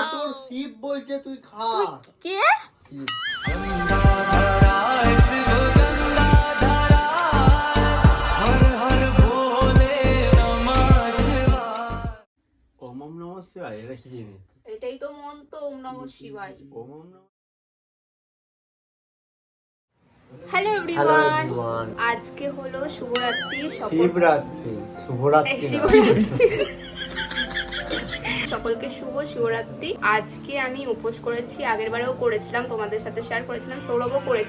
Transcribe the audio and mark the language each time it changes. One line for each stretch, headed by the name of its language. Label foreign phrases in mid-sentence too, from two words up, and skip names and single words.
Bangla: তোর শিব বলছে তুই খা। কে? শিব
Sanskrit: ওম ওম নমঃ শিবায়,
Bangla: এটা কি জিনিস? এটাই তো মন্ত্র,
Sanskrit: ওম নমঃ শিবায়। ওম ওম নমঃ।
English: hello everyone,
Bangla: আজকে হলো শিবরাত্রি। শিবরাত্রি, শুভরাত্রি না। সকলকে শুভ শিবরাত্রি। আজকে আমি উপোস করেছি, আগের বারেও করেছিলাম, তোমাদের সাথে শেয়ার করেছিলাম, সৌরভও করেছে।